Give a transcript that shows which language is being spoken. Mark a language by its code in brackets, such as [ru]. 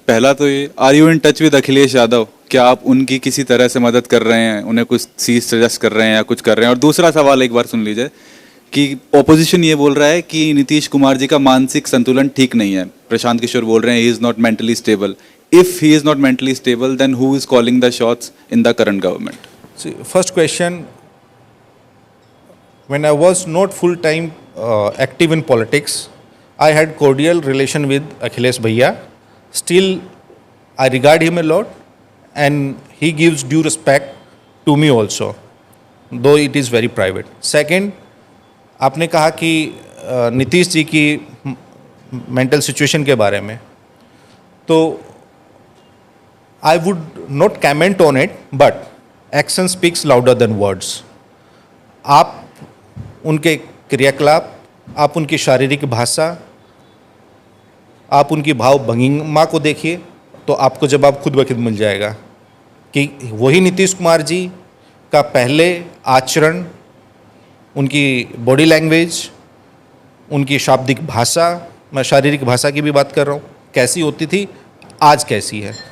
[hi] पहला तो ये, [en] Are you in touch with Akhilesh Yadav? [hi] क्या आप उनकी किसी तरह से मदद कर रहे हैं, उन्हें कुछ चीज सजेस्ट कर रहे हैं या कुछ कर रहे हैं? और दूसरा सवाल एक बार सुन लीजिए कि ऑपोजिशन ये बोल रहा है कि नीतीश कुमार जी का मानसिक संतुलन ठीक नहीं है। [en] Prashant Kishor [hi] बोल रहे हैं [en] He is not mentally stable. If he is not mentally stable then who is calling the shots in the current government? First question, when I was not full time active in politics, I had cordial relation with Akhilesh Bhaiya. Still, I regard him a lot and he gives due respect to me also, though it is very private. Second, [hi] आपने कहा कि नीतीश जी की mental situation के बारे में, तो [en] I would not comment on it, but action speaks louder than words. [hi] आप उनके क्रियाकलाप, आप उनकी शारीरिक भाषा, आप उनकी भाव भंगिमा को देखिए तो आपको जवाब खुद ब खुद मिल जाएगा कि वही नीतीश कुमार जी का पहले आचरण, उनकी बॉडी लैंग्वेज, उनकी शाब्दिक भाषा, मैं शारीरिक भाषा की भी बात कर रहा हूँ, कैसी होती थी, आज कैसी है।